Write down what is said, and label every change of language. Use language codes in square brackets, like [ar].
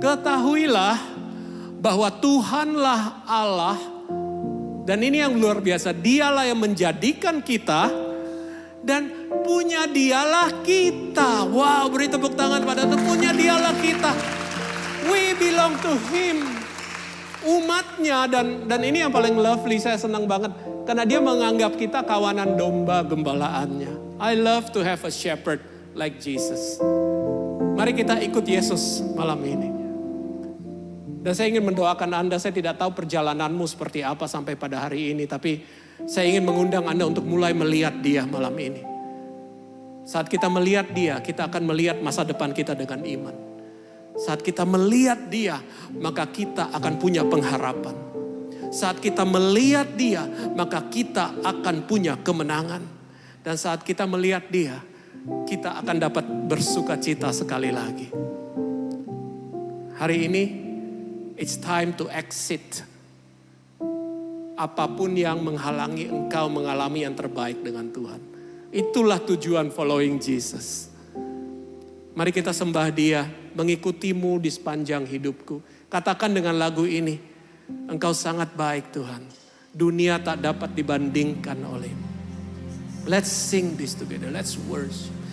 [id] Ketahuilah bahwa Tuhanlah Allah, dan ini yang luar biasa, dialah yang menjadikan kita dan punya dialah kita. Wow, beri tepuk tangan pada itu, punya dialah kita. [en] We belong to Him. [id] Umatnya dan ini yang paling lovely, saya senang banget. Karena dia menganggap kita kawanan domba gembalaannya. [en] I love to have a shepherd like Jesus. [id] Mari kita ikut Yesus malam ini. Dan saya ingin mendoakan Anda, saya tidak tahu perjalananmu seperti apa sampai pada hari ini. Tapi saya ingin mengundang Anda untuk mulai melihat dia malam ini. Saat kita melihat dia, kita akan melihat masa depan kita dengan iman. Saat kita melihat dia, maka kita akan punya pengharapan. Saat kita melihat dia, maka kita akan punya kemenangan. Dan saat kita melihat dia, kita akan dapat bersuka cita sekali lagi. Hari ini, [en] it's time to exit. [id] Apapun yang menghalangi engkau mengalami yang terbaik dengan Tuhan. Itulah tujuan [en] following Jesus. [id] Mari kita sembah Dia, mengikutimu di sepanjang hidupku. Katakan dengan lagu ini, Engkau sangat baik Tuhan. Dunia tak dapat dibandingkan olehmu. [en] Let's sing this together, let's worship.